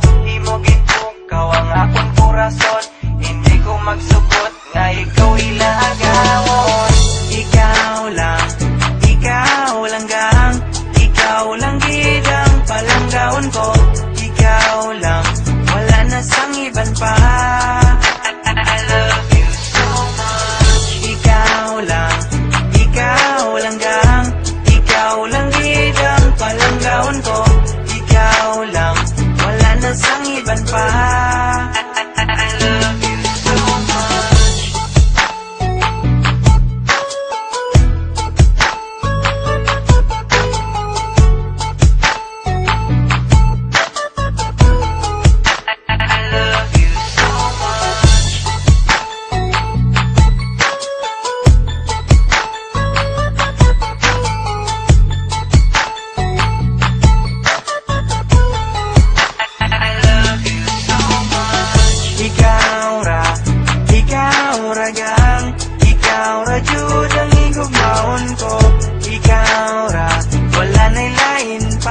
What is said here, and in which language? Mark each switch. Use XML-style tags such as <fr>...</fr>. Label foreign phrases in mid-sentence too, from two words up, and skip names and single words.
<hil>Di mo gintukaw ang akon korason, hindi ko magsubot nga ikaw ilagawon. Ikaw lang gang, ikaw lang gid ang palanggaon ko. Ikaw lang, wala na sang iban pa.</hil> <en>I love you so much.</en> <hil>Ikaw lang gang, ikaw lang gid ang palanggaon ko. Ikaw lang, wala na sang iban pa.</hil> <en>I love you so much. I love you so much. I love you so much.</en> <ceb>Ikaw ra gang, ikaw ra jud ang igugmaon ko. Ikaw ra, wala na'y lain</ceb>